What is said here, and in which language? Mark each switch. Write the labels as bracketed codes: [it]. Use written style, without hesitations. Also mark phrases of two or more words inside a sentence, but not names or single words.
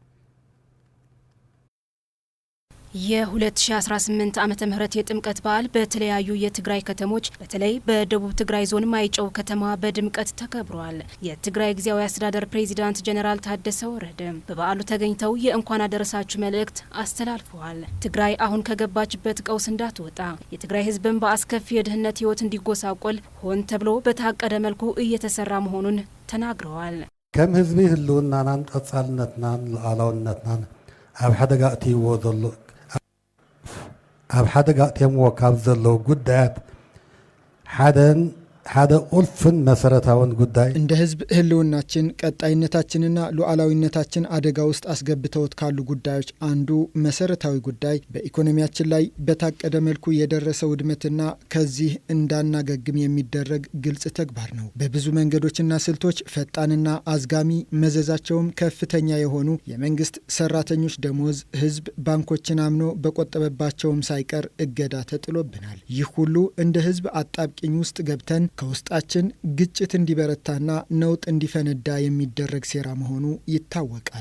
[am] የ2018 ዓመተ ምህረት የጥምቀት በዓል በተለያዩ የትግራይ ከተሞች በተለይ በደቡብ ትግራይ ዞን ማይጨው ከተማ በድምቀት ተከብሯል። የትግራይ ጊዜያዊ አስተዳደር ፕሬዝዳንት ጀነራል ታደሰ ወረደ በበዓሉ ተገኝተው የእንኳን አደረሳችሁ መልእክት አስተላልፈዋል። ትግራይ አሁን ከገባችበት ቀውስ እንዳትወጣ የትግራይ ሕዝብን በአስከፊ የድህነት ህይወት እንዲጎሳቆል ሆን ተብሎ በታቀደ መልኩ እየተሰራ መሆኑን ተናግረዋል። [ti] ከም ህዝቢ ህልውናናን ቀጻልነትናን ሉዓላውነትናን ኣብ ሓደጋ እትይዎ ዘሎ ኣብ ሓደጋ እትየምዎ ካብ ዘለው ጉዳያት ሓደ ቁልፍን መሰረታውን ጉዳይ [am] እንደ ህዝብ ህልውናችን ቀጣይነታችንና ሉዓላዊነታችን አደጋ ውስጥ አስገብተውት ካሉ ጉዳዮች አንዱ መሰረታዊ ጉዳይ በኢኮኖሚያችን ላይ በታቀደ መልኩ የደረሰ ውድመትና ከዚህ እንዳናገግም የሚደረግ ግልጽ ተግባር ነው። በብዙ መንገዶችና ስልቶች ፈጣንና አዝጋሚ መዘዛቸውም ከፍተኛ የሆኑ የመንግስት ሰራተኞች ደሞዝ ህዝብ ባንኮችን አምኖ በቆጠበባቸውም ሳይቀር እገዳ ተጥሎብናል። ይህ ሁሉ እንደ ህዝብ አጣብቂኝ ውስጥ ገብተን ከውስጣችን ግጭት እንዲበረታና ነውጥ እንዲፈነዳ የሚደረግ ሴራ መሆኑ ይታወቃል።